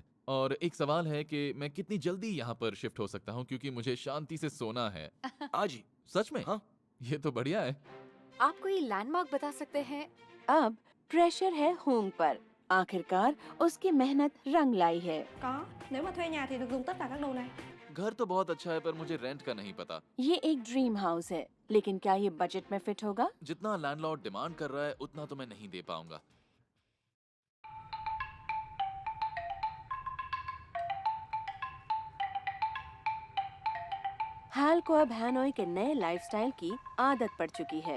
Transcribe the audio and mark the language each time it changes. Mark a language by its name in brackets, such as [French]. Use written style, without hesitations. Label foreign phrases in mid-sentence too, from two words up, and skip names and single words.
[Hindi] और एक सवाल है कि मैं कितनी जल्दी यहाँ पर शिफ्ट हो सकता हूँ क्योंकि मुझे शांति से सोना है। आज ही। सच में? हाँ। ये तो बढ़िया है। आप कोई लैंडमार्क बता सकते हैं? अब प्रेशर है होंग पर। आखिरकार उसकी मेहनत रंग लाई है। [Vietnamese] Có, nếu mà thuê nhà thì được dùng tất cả các đồ này. [Hindi] घर तो बहुत अच्छा है पर मुझे रेंट का नहीं पता। ये एक [English] dream house [Hindi] है, लेकिन क्या ये बजट में फिट होगा? जितना [English] landlord demand [Hindi] कर रहा है उतना तो मैं नहीं दे पाऊंगा। हाल को अब हैनोई के नए लाइफस्टाइल की आदत पड़ चुकी है।